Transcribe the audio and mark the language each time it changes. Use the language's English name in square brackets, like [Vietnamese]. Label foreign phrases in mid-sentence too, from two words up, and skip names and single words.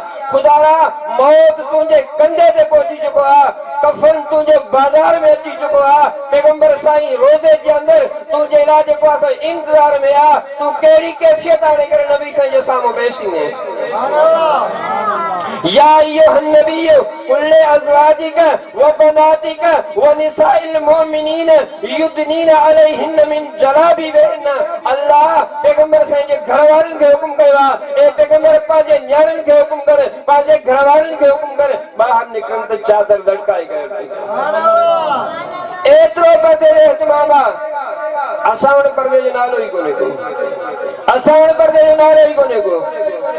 [Sindhi] ख़ुदा मौत तुंहिंजे कंधे ते पहुची चुको आहे, कफन तुंहिंजे बाज़ार में अची चुको आहे। पैगंबर साईं रोज़े जे अंदरि तुंहिंजे लाइ जेको आहे इंतज़ार में आहे। तूं कहिड़ी कैफ़ियत आणे करे नबी साईं जे साम्हूं पेश थींदे? [Arabic] يا أيها النبي قل لأزواجك وبناتك ونساء المؤمنين يدنين عليهن من جلابيبهن. [Sindhi] अल्लाह पैगंबर से जे घरवारन के हुक्म कयो ए पैगंबर पाजे न्याणन के हुक्म करे, पाजे घरवारन के हुक्म करे, बाहर निकरन त चादर लटकाई करे। एतरो बदे इहतमाम असावण पर्दे जो नालो ही कोने को, असावण पर्दे जो नालो ही कोने को।